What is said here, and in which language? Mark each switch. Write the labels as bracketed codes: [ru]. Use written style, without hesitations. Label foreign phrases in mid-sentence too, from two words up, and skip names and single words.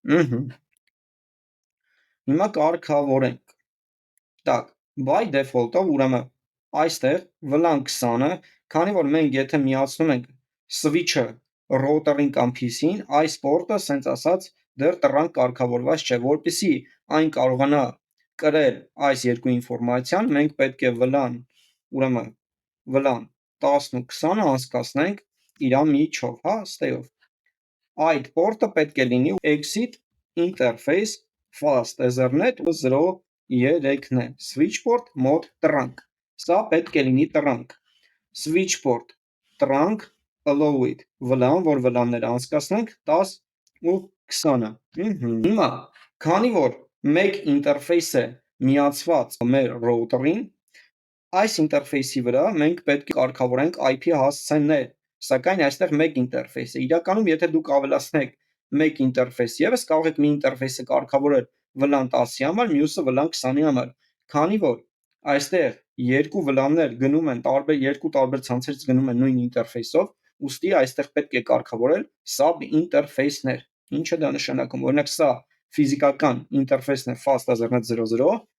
[hy] հիմա կարգավորենք, տակ, [en] by default- [hy] ով ուրեմն այստեղ վլան 20-ը, քանի որ մենք եթե միացնում ենք switch-ը router-ին կամ PC-ին, այս պորտը, սենց ասած, դեռ տրանք կարգավորված չէ, որպեսզի այն կարողանա կրել այս երկու ինվորմացիան, մենք պետք է վլան, ուրեմն վլան 10-ն ու 20-ը անցկացնենք իրա միջով, հա, ստեյով, այդ port-ը պետք է լինի [en] exit interface fast ethernet 03- [hy] ն է, [en] switchport mode trunk, [hy] սա պետք է լինի [en] trunk, switchport trunk allow it, [hy] վլան, որ վլանները անցկացնենք 10 ու 20-ը, հիմա, քանի որ մեկ ինտերֆեյս է միացված մեր router-ին, այս ինտերֆեյսի վրա մենք պետք է կարգավորենք IP հասցեներ, սակայն այստեղ մեկ ինտերֆեյս է, իրականում եթե դուք ավելացնեք մեկ ինտերֆեյս ևս, կարող եք մի ինտերֆեյսը կարգավորել վլան 10-ի համար, մյուսը վլան 20-ի համար, քանի որ այստեղ երկու վլաններ գնում են երկու տարբեր ցանցերից գնում են նույն ինտերֆեյսով, ուստի այստեղ պետք է կարգավորել sub ինտերֆեյսներ, ինչը դա նշանակում, օրինակ սա ֆիզիկական ինտերֆեյսն է [en] fast ethernet 00,